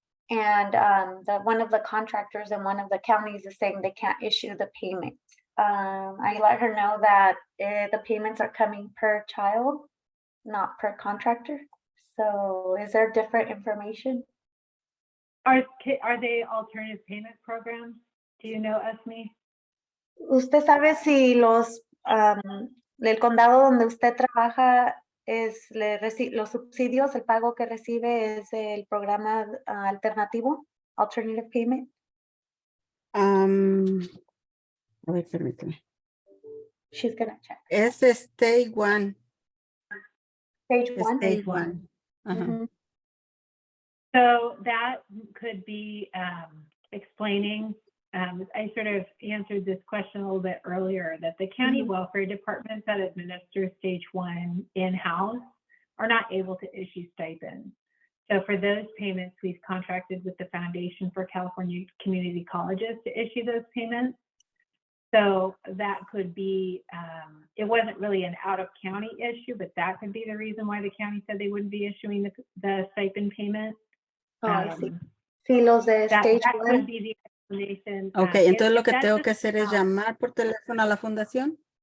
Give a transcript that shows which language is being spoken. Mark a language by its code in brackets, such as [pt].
[en] And one of the contractors in one of the counties is saying they can't issue the payment. I let her know that the payments are coming per child, not per contractor. So is there different information? Are they alternative payment programs? Do you know, Esme? [es] ¿Usted sabe si el condado donde usted trabaja los subsidios, el pago que recibe es el programa alternativo, [en] alternative payment? [es] A ver, permíteme. [en] She's gonna check. [es] Es Stage 1. [en] Stage 1. Stage 1. Ajá. So that could be explaining, I sort of answered this question a little bit earlier, that the county welfare departments that administer stage 1 in-house are not able to issue stipends. So for those payments, we've contracted with the Foundation for California Community Colleges to issue those payments. So that could be, it wasn't really an out-of-county issue, but that could be the reason why the county said they wouldn't be issuing the stipend payment. Oh, I see. [es] Sí, los de stage [en] That 1. could be the explanation. [es] Ok, entonces lo que tengo que hacer es llamar por teléfono a la fundación.